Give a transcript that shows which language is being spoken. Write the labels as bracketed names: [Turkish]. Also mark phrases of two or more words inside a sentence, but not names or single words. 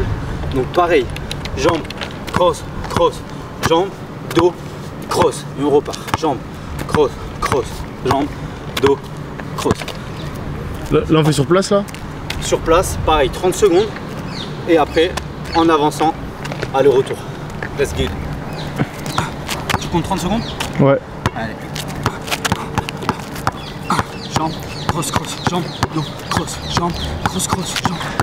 [French] Donc pareil, jambes, [English] cross, cross, [French] jambes, dos, cross. Et on repart. Jambes, [English] cross, cross, [French] jambes, dos, cross. Là on fait sur place là? Sur place, pareil, 30 secondes. Et après, en avançant, aller-retour. [English] Let's go. [French] Tu comptes 30 secondes? Ouais. Allez. Jambes, [English] cross, cross, [French] jambes, dos, cross, jambes, [English] cross, cross, [French] jambes.